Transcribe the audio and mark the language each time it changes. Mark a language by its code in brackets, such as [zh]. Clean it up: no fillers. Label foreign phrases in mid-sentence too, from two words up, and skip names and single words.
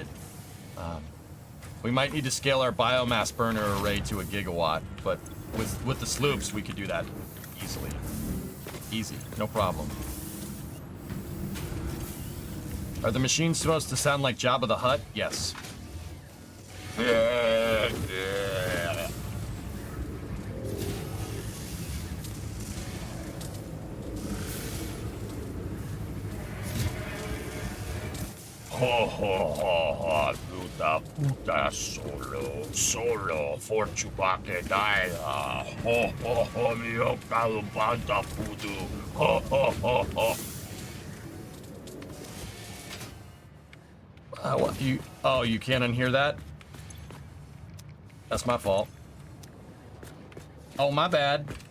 [en] We might need to scale our biomass burner array to 1 gigawatt, but with the sloops, we could do that easily. Easy, no problem. Are the machines supposed to sound like Jabba the Hutt? Yes. Ho ho ho ho, puta solo, for Chewbacca die. Ho ho ho, mio calubanta pudu. Ho ho ho ho. What you? Oh, you can't unhear that? That's my fault. Oh, my bad.